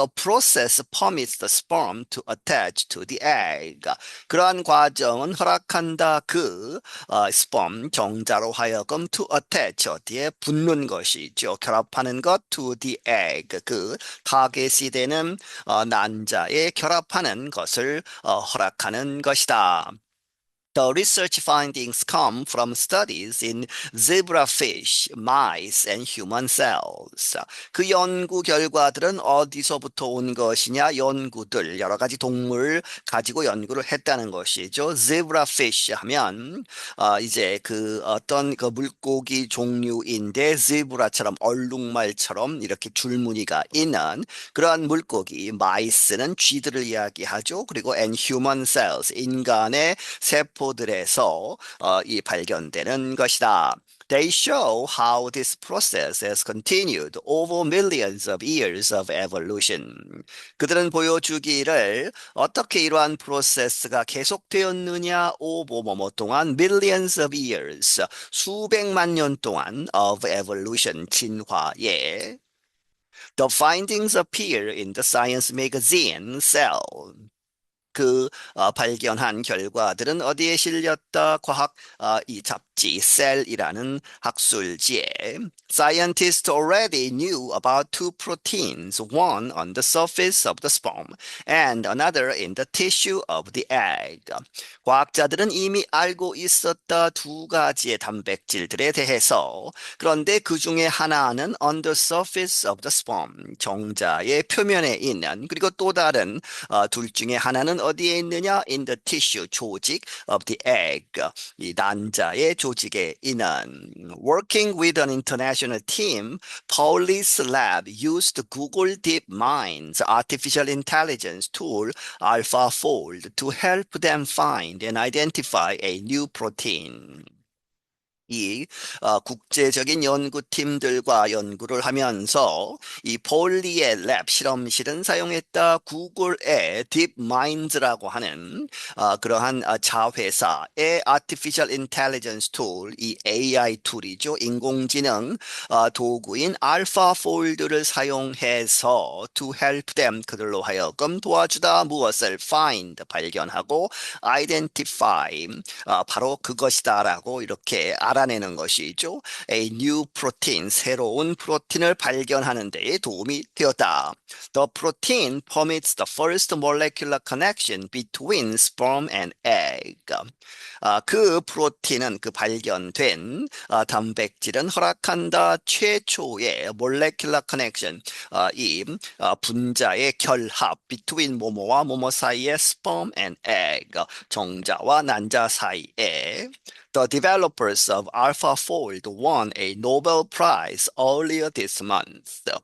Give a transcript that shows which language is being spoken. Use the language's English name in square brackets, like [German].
[English] The process permits the sperm to attach to the egg. [Korean] 그러한 과정은 허락한다 그 sperm 정자로 하여금 [English] to attach [Korean] 어디에 붙는 것이죠. 결합하는 것 [English] to the egg [Korean] 그 타겟이 되는 난자에 결합하는 것을 허락하는 것이다. [English] The research findings come from studies in zebrafish, mice, and human cells. [Korean] 그 연구 결과들은 어디서부터 온 것이냐? 연구들, 여러 가지 동물 가지고 연구를 했다는 것이죠. zebrafish 하면 이제 그 어떤 그 물고기 종류인데 zebra처럼 얼룩말처럼 이렇게 줄무늬가 있는 그러한 물고기, mice는 쥐들을 이야기하죠. 그리고 [English] and human cells, [Korean] 인간의 세포들에서 이 발견되는 것이다. [English] They show how this process has continued over millions of years of evolution. [Korean] 그들은 보여주기를 어떻게 이러한 프로세스가 계속되었느냐, 뭐뭐 동안 [English] millions of years, [Korean] 수백만 년 동안 [English] of evolution, [Korean] 진화에 [English] The findings appear in the science magazine Cell. [Korean] 발견한 결과들은 어디에 실렸다? 과학 이 잡지 셀이라는 학술지에 [English] Scientists already knew about two proteins, one on the surface of the sperm and another in the tissue of the egg. [Korean] 과학자들은 이미 알고 있었다 두 가지의 단백질들에 대해서. 그런데 그 중에 하나는 [English] on the surface of the sperm, [Korean] 정자의 표면에 있는, 그리고 또 다른 둘 중에 하나는 어디에 있느냐? [English] In the tissue, [Korean] 조직 [English] of the egg, [Korean] 이 난자의 조직에 있는. [English] Working with an international team, Pauli's lab used Google DeepMind's artificial intelligence tool AlphaFold to help them find and identify a new protein. [Korean] 이 국제적인 연구팀들과 연구를 하면서 이 폴리의 랩 실험실은 사용했다 구글의 딥마인드라고 하는 그러한 자회사의 Artificial Intelligence 툴, 이 AI 툴이죠. 인공지능 도구인 알파폴드를 사용해서 [English] to help them, [Korean] 그들로 하여금 도와주다 무엇을 find, 발견하고 identify, 바로 그것이다라고 이렇게 알아내는 것이죠. [English] A new protein, [Korean] 새로운 프로틴을 발견하는 데에 도움이 되었다. [English] The protein permits the first molecular connection between sperm and egg. [Korean] 그 프로틴은, 그 발견된 단백질은 허락한다 최초의 [English] molecular connection, [Korean] 이 분자의 결합 between 모모와 모모 사이의 [English] sperm and egg, [Korean] 정자와 난자 사이에. [English] The developers of AlphaFold won a Nobel Prize earlier this month.